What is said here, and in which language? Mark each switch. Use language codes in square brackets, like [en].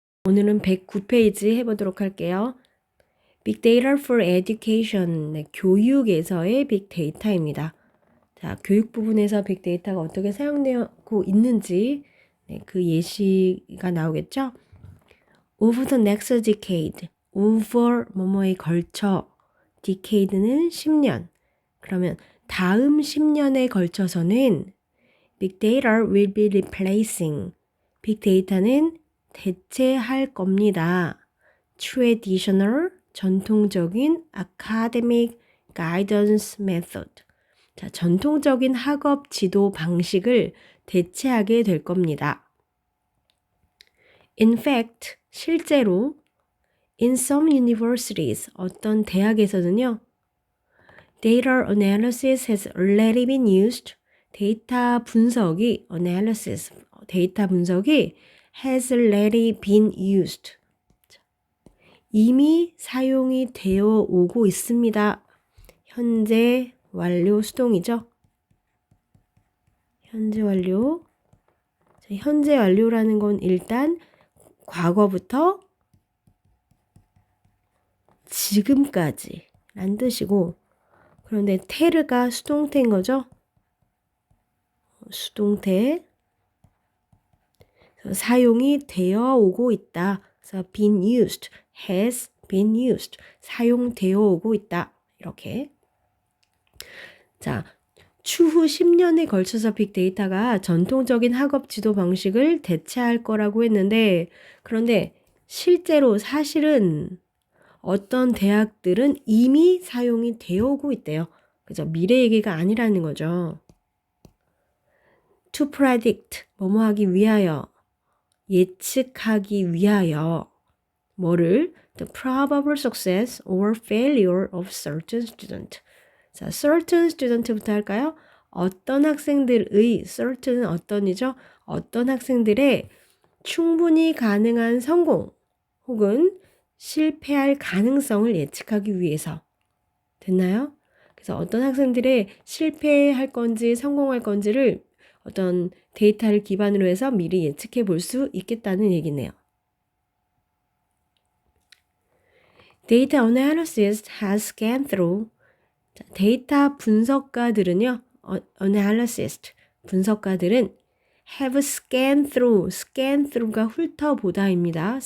[ko] 오늘은 109페이지 해보도록 할게요. [en] Big Data for Education, 네, [ko] 교육에서의 빅데이터입니다. 자, 교육 부분에서 빅데이터가 어떻게 사용되고 있는지 네, 그 예시가 나오겠죠? [en] Over the next decade, over [ko] 뭐뭐에 걸쳐, [en] decade는 10년. [ko] 그러면 다음 10년에 걸쳐서는 [en] Big Data will be replacing. [ko] 빅데이터는 대체할 겁니다. [en] Traditional, 전통적인 academic guidance method. [ko] 자, 전통적인 학업 지도 방식을 대체하게 될 겁니다. [en] In fact, 실제로 in some universities, [ko] 어떤 대학에서는요, [en] data analysis has already been used. [ko] 데이터 분석이 [en] analysis, 데이터 분석이 has already been used. [ko] 이미 사용이 되어 오고 있습니다. 현재 완료 수동이죠. 현재 완료. 자, 현재 완료라는 건 일단 과거부터 지금까지 란 뜻이고, 그런데 테르가 수동태인 거죠. 수동태. 사용이 되어 오고 있다. [en] 그래서 been used, has been used. [ko] 사용되어 오고 있다. 이렇게. 자, 추후 10년에 걸쳐서 빅데이터가 전통적인 학업 지도 방식을 대체할 거라고 했는데, 그런데 실제로 사실은 어떤 대학들은 이미 사용이 되어 오고 있대요. 그죠? 미래 얘기가 아니라는 거죠. [en] To predict, [ko] 뭐뭐 하기 위하여, 예측하기 위하여, 뭐를? [en] The probable success or failure of certain student. [ko] 자, [en] certain student [ko] 부터 할까요? 어떤 학생들의, certain은 어떤이죠? 어떤 학생들의 충분히 가능한 성공 혹은 실패할 가능성을 예측하기 위해서. 됐나요? 그래서 어떤 학생들의 실패할 건지 성공할 건지를 어떤 데이터를 기반으로 해서 미리 예측해 볼 수 있겠다는 얘기네요. [en] Data analysis has scanned through. [ko] 자, 데이터 분석가들은요, analyst, 분석가들은 [en] have scanned through [ko] 가 훑어보다입니다.